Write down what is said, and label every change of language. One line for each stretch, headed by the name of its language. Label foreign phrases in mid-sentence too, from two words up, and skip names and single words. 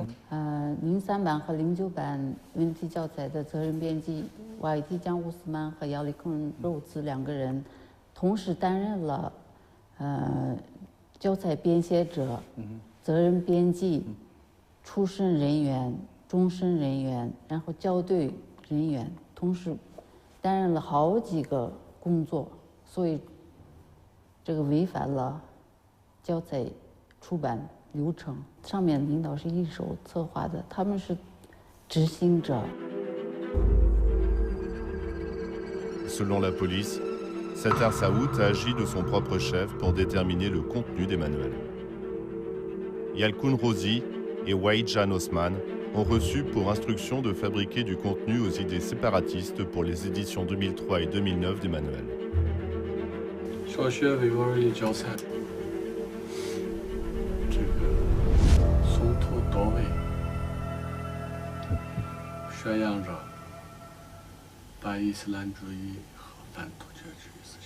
Chinese: 03 版和09版文体教材的责任编辑瓦提江乌斯曼和亚历克肉兹2个人，同时担任了教材编写者、责任编辑、初审人员、终审人员，然后校对人员，同时担任了好几个工作，所以这个违反了教材出版流程。上面领导是一手策划的，他们是执行者。
French: Selon la police, Sattar Saout a agi de son propre chef pour déterminer le contenu des manuels. Yalkun Rozi et Waïdjan Osman ont reçu pour instruction de fabriquer du contenu aux idées séparatistes pour les éditions 2003 et 2009 des manuels.
Chinese: 小学维吾尔语教材，这个松土到位，宣扬着反伊斯兰主义和反突厥主义思想。